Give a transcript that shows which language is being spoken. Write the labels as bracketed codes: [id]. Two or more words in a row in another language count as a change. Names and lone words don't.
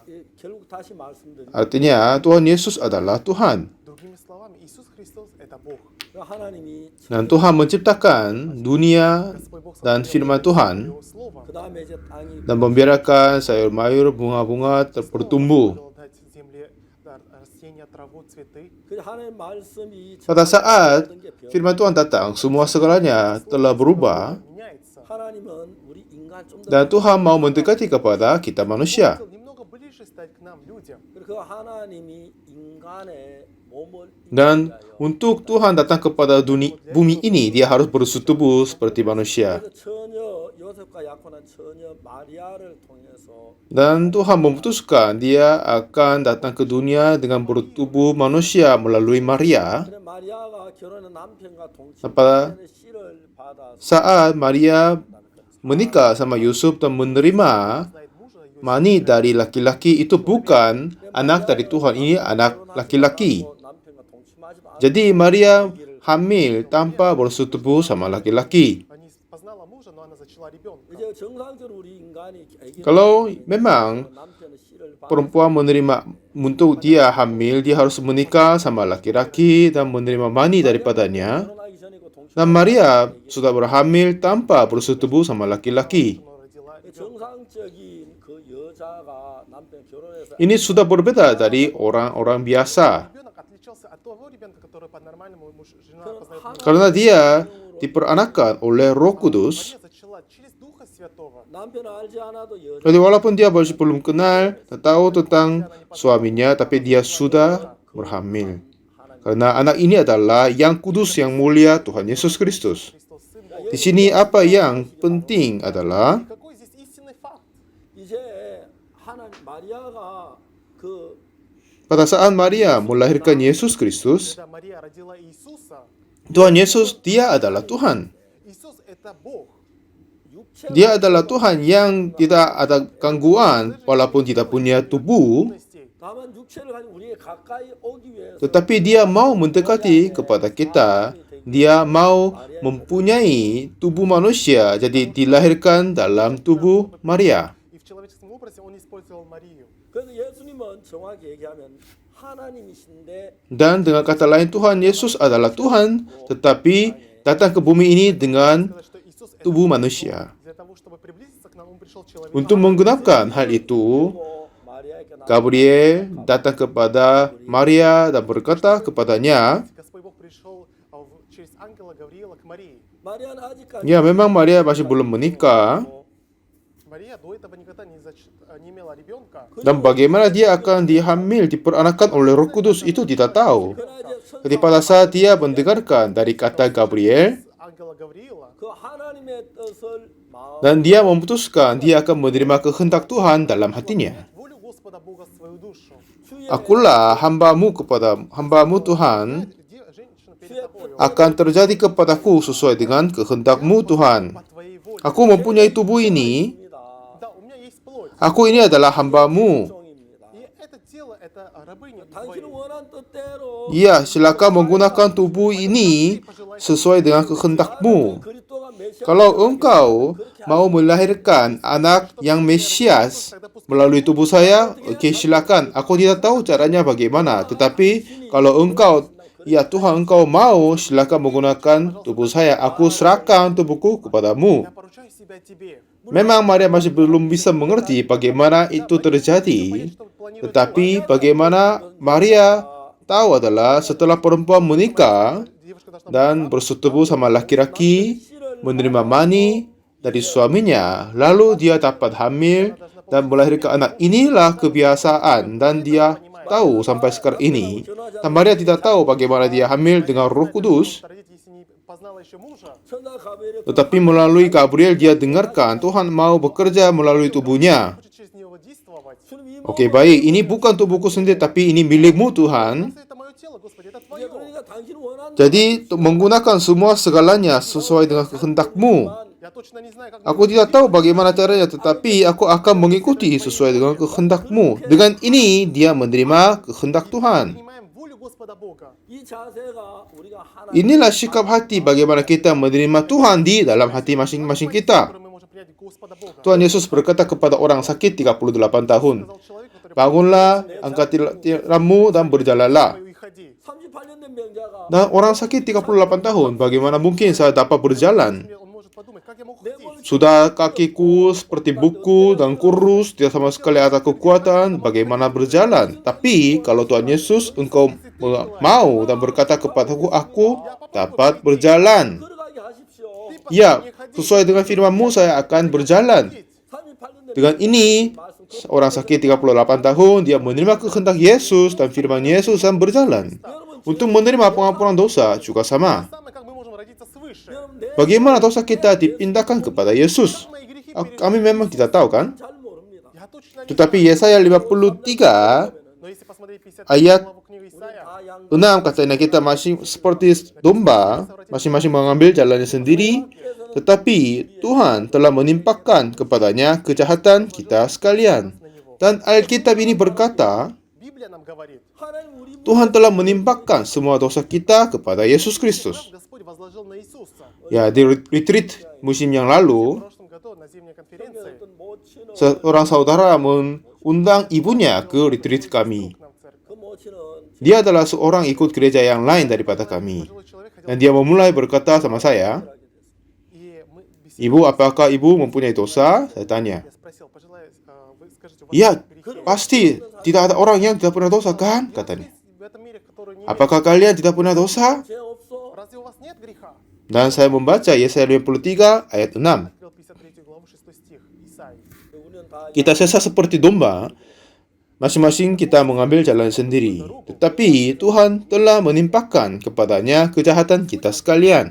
[id] Artinya, Tuhan Yesus adalah Tuhan. [ru] Другими словами, Иисус Христос – это Бог. [id] Dan Tuhan menciptakan dunia [ru] Господь Бог [id] dan firman Tuhan [ru] Его Слово. [id] dan membiarkan sayur mayur, bunga-bunga bertumbuh. [ru] Дал дать земле растения, траву, цветы. [id] Pada saat firman Tuhan datang, semua segalanya telah berubah [ru] Меняется. [id] dan Tuhan mau mendekati kepada kita manusia. [ru] Хотел немного ближе стать к нам, людям. [id] Dan untuk Tuhan datang kepada bumi ini, dia harus bersetubuh seperti manusia. Dan Tuhan memutuskan dia akan datang ke dunia dengan bertubuh manusia melalui Maria. Pada saat Maria menikah sama Yusuf dan menerima mani dari laki-laki, itu bukan anak dari Tuhan, ini anak laki-laki. Jadi Maria hamil tanpa bersetubuh sama laki-laki. [ru] Они познала мужа, но она зачала ребенка. [id] Kalau memang perempuan menerima untuk dia hamil, dia harus menikah sama laki-laki dan menerima mani daripadanya. Dan Maria sudah berhamil tanpa bersetubuh sama laki-laki. Ini sudah berbeda dari orang-orang biasa. [ru] Ребенок отличался от того ребенка, который по-нормальному жена познает. [id] Karena dia diperanakkan oleh Roh Kudus. [ru] Мария зачала через Духа Святого. [id] Jadi walaupun dia masih belum kenal dan tahu tentang suaminya, tapi dia sudah berhamil. Karena anak ini adalah yang kudus, yang mulia, Tuhan Yesus Kristus. [ru] Христос Сын Божий. [id] Di sini apa yang penting adalah [ru] Какой здесь истинный факт? [id] pada saat Maria melahirkan Yesus Kristus, [ru] Когда Мария родила Иисуса, [id] Tuhan Yesus, dia adalah Tuhan. [ru] Иисус – это Бог. [id] Dia adalah Tuhan yang tidak ada gangguan walaupun tidak punya tubuh, tetapi dia mau mendekati kepada kita. Dia mau mempunyai tubuh manusia, jadi dilahirkan dalam tubuh Maria. [ru] И в человеческом образе Он использовал Марию. [id] Dan dengan kata lain, Tuhan Yesus adalah Tuhan, tetapi datang ke bumi ini dengan [ru] Сказать, что Иисус – это [id] tubuh manusia. [ru] для того, чтобы приблизиться к нам, Он пришел человеком. [id] Untuk menggunakan hal itu, Gabriel datang kepada Maria dan berkata kepadanya, [ru] Господь Бог пришел через ангела Гавриила к Марии. [id] ya memang Maria masih belum menikah, [ru] Мария до этого никогда не имела ребенка. [id] dan bagaimana dia akan dihamil, diperanakkan oleh Roh Kudus, itu tidak tahu. Jadi pada saat dia mendengarkan dari kata Gabriel, [ru] Ангела Гавриила, [id] dan dia memutuskan dia akan menerima kehendak Tuhan dalam hatinya. [ru] волю Господа Бога в свою душу. [id] Akulah hambamu Tuhan, [ru] Женщина перед тобой, [id] akan terjadi kepadaku sesuai dengan kehendakmu Tuhan. [ru] по твоей воле. [id] Aku mempunyai tubuh ini, [ru] Да, у меня есть плоть. [id] aku ini adalah hambamu. [ru] И это тело, это это рабыни [ko] 당신은 [ru] твои. [ko] 원한 뜻대로 [id] Ya, silakan menggunakan tubuh ini sesuai dengan kehendakmu. [ko] 그리스도가 메시아 [id] Kalau engkau mau melahirkan anak yang Mesias melalui tubuh saya, oke silakan. Aku tidak tahu caranya bagaimana. Tetapi kalau engkau, ya Tuhan engkau mau, silakan menggunakan tubuh saya. Aku serahkan tubuhku kepadamu. [ru] Я поручаю себя тебе. [id] Memang Maria masih belum bisa mengerti bagaimana itu terjadi. Tetapi bagaimana Maria tahu adalah setelah perempuan menikah [ru] Девушка должна [id] dan bersetubuh sama laki-laki, menerima mani dari suaminya, lalu dia dapat hamil dan melahirkan anak. Inilah kebiasaan dan dia tahu sampai sekarang ini. Dan Maria tidak tahu bagaimana dia hamil dengan Roh Kudus, [ru] родить, если не познала еще мужа. [ko] 천사 가브리엘의 [id] tetapi melalui Gabriel dia dengarkan Tuhan mau bekerja melalui tubuhnya. [ru] Хочет через него действовать. [ko] 주님 이 [id] Oke, baik, ini bukan tubuhku sendiri, tapi ini milikmu Tuhan. [ru] Это мое тело, Господи, это [ko] 이제 [ru] твое. [ko] 그러니까 당신은 원한 [id] Jadi menggunakan semua segalanya sesuai dengan kehendakmu. [ru] Я точно не знаю, как [id] Aku tidak tahu bagaimana caranya, tetapi aku akan mengikuti sesuai dengan kehendakmu. Dengan ini, dia menerima kehendak Tuhan. [ru] принимаем волю Господа Бога. [ko] 이 자세가 우리가 하나 [id] Inilah sikap hati bagaimana kita menerima Tuhan di dalam hati masing-masing kita. [ru] Который мы можем принять Господа Бога. [id] Tuhan Yesus berkata kepada orang sakit 38 tahun, [ru] Сказал человек, который [id] bangunlah, angkat tilammu dan berjalanlah. [ru] и ходи. [ko] 38년 된 병자가 [id] Dan orang sakit 38 tahun, bagaimana mungkin saya dapat berjalan? [ru] Он может подумать, как я могу [ko] 내 [ru] ходить? [ko] 몸을 [id] Sudah kakiku seperti buku dan kurus, tidak sama sekali ada kekuatan, bagaimana berjalan? Tapi kalau Tuhan Yesus engkau mau dan berkata kepadaku, aku dapat berjalan. [ko] 걸어가게 하십시오. [id] Ya, sesuai dengan firman-Mu saya akan berjalan. [ko] 38년 [id] Dengan ini, orang sakit 38 tahun, dia menerima kehendak Yesus dan firman Yesus dan berjalan. Untuk menerima pengampunan dosa juga sama. [ru] Самое, как мы можем родиться свыше. [ko] 여러분 내 [id] Bagaimana dosa kita dipindahkan kepada Yesus? [ru] Мои грехи [id] Kami memang tidak tahu kan? [ko] 잘 모릅니다. [ru] Я точно не [id] Tetapi Yesaya 53 [ru] Но если посмотреть 53 [id] Ayat [ru] главу книги Исаия, [ko] 다 양 [id] 6 katanya kita masing seperti domba, masing-masing mengambil jalannya sendiri, tetapi Tuhan telah menimpakan kepadanya kejahatan kita sekalian. Dan Alkitab ini berkata, [ru] Библия нам говорит, [ko] 하나님 우리 [id] Tuhan telah menimpakan semua dosa kita kepada Yesus Kristus. [ru] нам Господь возложил на Иисуса. [id] Ya, di retreat musim yang [ru] В [id] lalu, [ru] прошлом году на зимней конференции [ko] 어떤 모친은 [id] seorang saudara mengundang ibunya ke retreat kami. [ru] к нам в церковь. [ko] 그 모친은 [id] Dia adalah seorang ikut gereja yang lain daripada kami. [ru] Пожилой человек хотел, [id] Dan dia memulai berkata sama saya, [ru] и мы беседовали. [id] Ibu, apakah ibu mempunyai dosa? Saya tanya. [ru] Я спросил, пожилая, вы скажите, у вас [id] Ya, [ru] есть грехи? [id] pasti tidak ada orang yang tidak punya dosa kan? Katanya. [ru] Есть в этом мире, который не [id] Apakah kalian tidak punya dosa? [ko] 죄 없어. [ru] Разве у вас нет греха? [id] Dan saya membaca Yesaya 53 ayat 6. [ru] Открыл 53 главу 6 стих Исаии. [ko] 우리는 다 [id] Kita sesat seperti domba, masing-masing kita mengambil jalan sendiri. Tetapi Tuhan telah menimpakan kepadanya kejahatan kita sekalian.